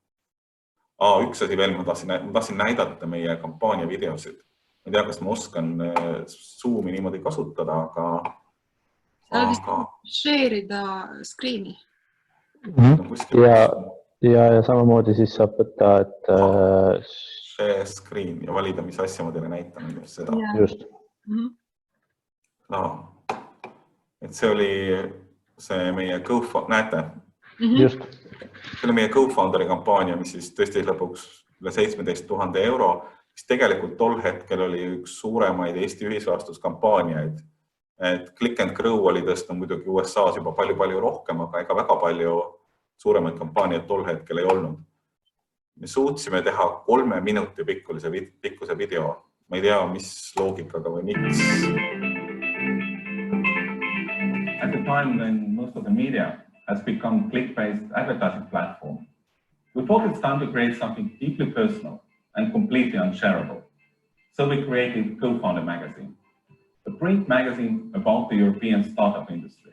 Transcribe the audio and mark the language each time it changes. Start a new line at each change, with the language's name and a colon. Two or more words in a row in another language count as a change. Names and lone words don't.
Estonian: Üks asi veel, ma tahtsin näidata meie kampaania videosid. Ma ei tea, kas ma oskan Zoomi niimoodi kasutada, aga...
English: Share'ida screen'i.
Estonian: Ja samamoodi siis saab võtta, et...
English: Share screen
Estonian: ja valida, mis asja ma teile näitan. Just. No. Et see oli see meie näete? Just. See oli meie co-founderi kampaania, mis siis tõesti lõpuks üle 17 000 euro, mis tegelikult tol hetkel oli üks suuremaid Eesti ühisrahastuskampaaniaid. Et Click and Grow oli tõstnud muidugi USA-s juba palju rohkem, aga ega väga palju suuremaid kampaaniaid tol hetkel ei olnud. Me suutsime teha 3 minuti pikkuse video. Ma ei tea, mis loogikaga või miks.
English: At the time when most of the media has become click-based advertising platform, we thought it's time to create something deeply personal and completely unshareable. So we created Co-Founder Magazine, a print magazine about the European startup industry.